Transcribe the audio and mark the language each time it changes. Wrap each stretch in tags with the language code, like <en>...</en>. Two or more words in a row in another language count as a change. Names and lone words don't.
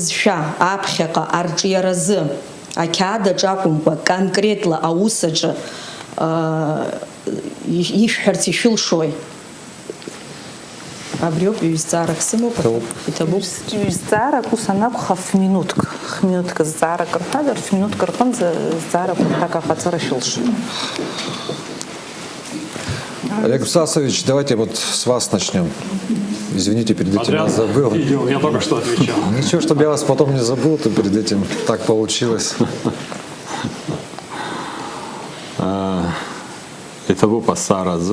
<ab>Аԥсуа бызшәа аԥхьаҟа арҿиаразы Ақьаад акәымкәа конкретла аус аҿы ишәҳәарц ишәылшои? Абри ауп ҩ-зҵаарак сымоуп, иҭабуп. Ҩ-зҵаарак ус анакәха ф-минуҭк зҵаарак рҳәазар, ф-минуҭк рҟынӡа зҵаарак так аҟаҵара шәылшоит.</ab> <ru>Олег Стасович, давайте вот с вас начнем. Извините, перед этим я забыл. Я только что отвечал. Ничего, чтобы я вас потом не забыл, то перед этим так получилось. Это пассараз.</ru>